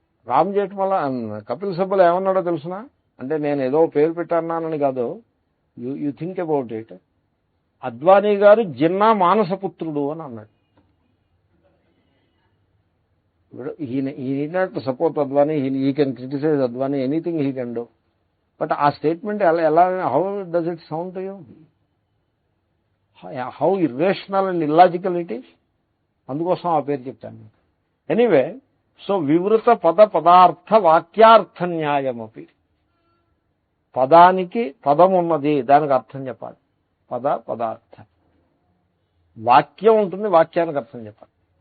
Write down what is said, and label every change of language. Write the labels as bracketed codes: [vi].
[te] రామ్ జేఠ్మల కపిల్ సిబ్బల్ ఏమన్నాడో తెలుసునా? అంటే నేను ఏదో పేరు పెట్టన్నానని కాదు, [en] You think about it. [te] Advani గారు జిన్నా మానసపుత్రుడు అని అన్నాడు. [en] he need not support Advani. He can criticize Advani, anything he can do. But ఆ statement how does it sound to you? How irrational and illogical it is. [te] అందుకోసం ఆ పేరు చెప్తాను. [sa] Anyway, so వివృత పద పదార్థ వాక్యార్థ న్యాయమపి. [te] పదానికి పదం ఉన్నది, దానికి అర్థం చెప్పాలి. పద పదార్థ వాక్యం ఉంటుంది, వాక్యానికి అర్థం చెప్పాలి.